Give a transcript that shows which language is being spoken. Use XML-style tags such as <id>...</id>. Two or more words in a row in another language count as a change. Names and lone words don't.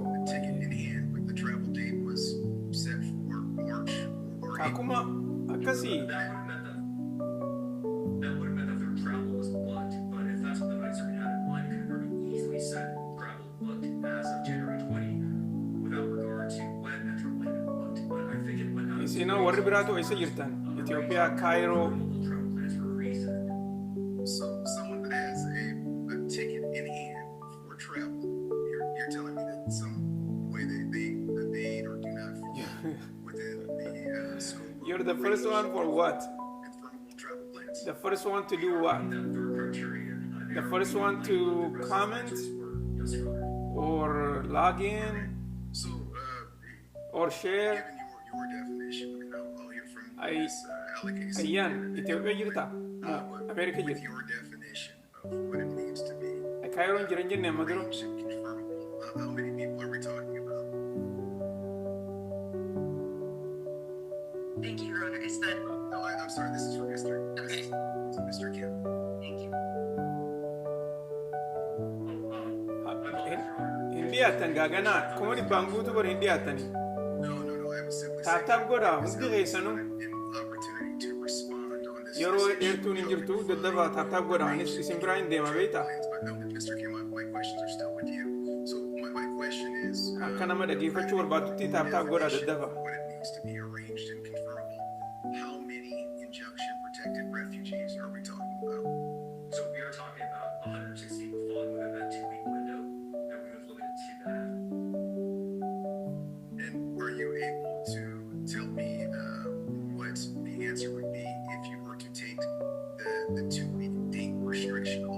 <en>a ticket in hand, but the travel date was set for March or April.</en> <om>Akuma akasi.</om> <en>That would have meant that their travel was booked, but if that's what the Ninth Circuit had in mind, it could have very easily said travel booked as of January 20 without regard to when that travel had been booked. But I think it went out of</en> <om>Isino warri biraatu eessa jirtan? Ethiopia, Cairo.</om> <en>travel plans for a reason. So someone that has a ticket in hand for travel, you're telling me that some way they evade or do not fall within the scope of You're the first one for what? confirmable travel plans. The first one to do what? That third criterion. The first one to comment Yes, Your Honor. or log in So, or share? given your definition, I mean, I'll hear from I- Ms. Alakase.</en> <om>Ayyan, Ethiopia jirta?</om> <en>No, America With</en> <om>jirta.</om> <en>your definition of what it means to be</en> <om>Cairo jiran jenne amma dura.</om> <en>arranged and confirmable, how many people are we talking about? Thank you, Your Honor. Is that No, I'm sorry, this is for Mr. Okay. Mr. Kim. thank you?</en> <om>Hindi atan gagana. Kuma dhibbaan guutuu bar hindi atani.</om> <en>No, I was simply</en> <om>Tap goda hundi keessanu</om> <en>an opportunity to respond on this.</en> <om>yeroo dheertuun hin jirtu daddaba tap goda anis isin biraa hin deema beekta.</om> <en>But no, Mr. Kim, my questions are still with you. So my question is,</en> <om>Akka nama dhageeffachuu barbaatutti tap goda daddaba.</om> <en>what it means to be arranged and confirmable. How many injunction protected refugees are we talking about? So we are talking about 160 who fall within that 2-week window, and we would limit it to that. And are you able to tell me what the answer would be if you were to take the 2-week date restriction off?</en>